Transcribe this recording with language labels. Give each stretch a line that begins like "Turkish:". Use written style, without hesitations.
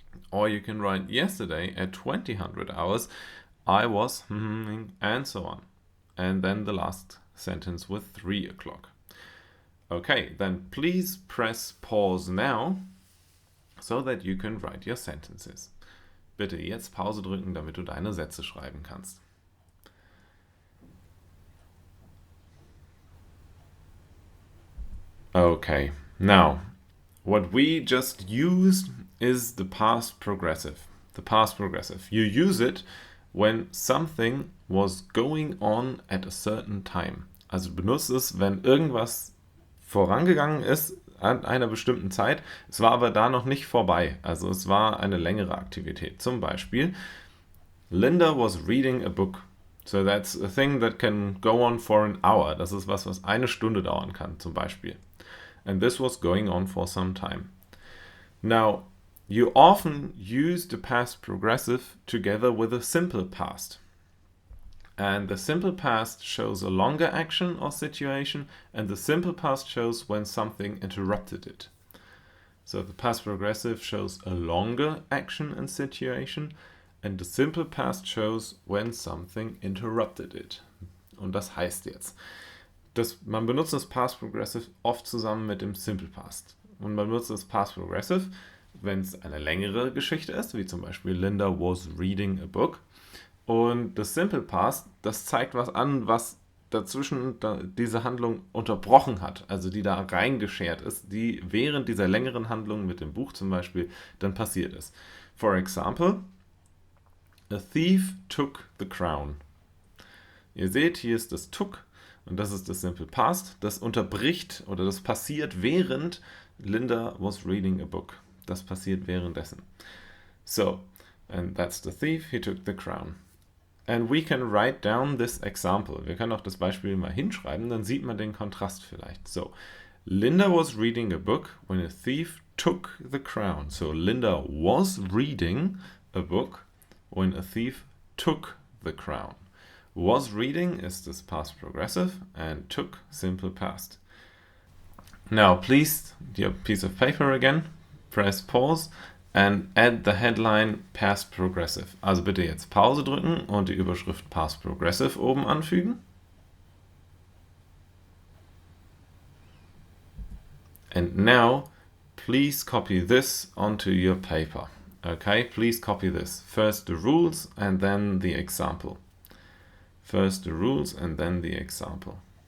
English: Or you can write, yesterday at 2000 hours, I was and so on. And then the last sentence with 3 o'clock. Okay, then please press pause now, so that you can write your sentences.
German: Bitte jetzt Pause drücken, damit du deine Sätze schreiben kannst.
English: Okay, now, what we just used is the past progressive. The past progressive. You use it when something was going on at a certain time.
German: Also benutzt es, wenn irgendwas vorangegangen ist an einer bestimmten Zeit. Es war aber da noch nicht vorbei. Also es war eine längere Aktivität. Zum Beispiel,
English: Linda was reading a book. So that's a thing that can go on for an hour.
German: Das ist was eine Stunde dauern kann, zum Beispiel.
English: And this was going on for some time. Now, you often use the past progressive together with a simple past. And the simple past shows a longer action or situation, and the simple past shows when something interrupted it. So the past progressive shows a longer action and situation, and the simple past shows when something interrupted it.
German: Und das heißt jetzt, man benutzt das Past Progressive oft zusammen mit dem Simple Past. Und man benutzt das Past Progressive, wenn es eine längere Geschichte ist, wie zum Beispiel
English: Linda was reading a book.
German: Und das Simple Past, das zeigt was an, was dazwischen diese Handlung unterbrochen hat, also die da reingeschert ist, die während dieser längeren Handlung mit dem Buch zum Beispiel dann passiert ist.
English: For example, a thief took the crown.
German: Ihr seht, hier ist das took und das ist das Simple Past. Das unterbricht oder das passiert während
English: Linda was reading a book.
German: Das passiert währenddessen.
English: So, and that's the thief, he took the crown. And we can write down this example.
German: Wir können auch das Beispiel mal hinschreiben, dann sieht man den Kontrast vielleicht.
English: So, Linda was reading a book when a thief took the crown. So, Linda was reading a book when a thief took the crown. Was reading is this past progressive and took simple past. Now, please, your piece of paper again, press pause and add the headline past progressive.
German: Also bitte jetzt Pause drücken und die Überschrift past progressive oben anfügen.
English: And now, please copy this onto your paper. Okay, please copy this. First the rules and then the example. First the rules and then the example.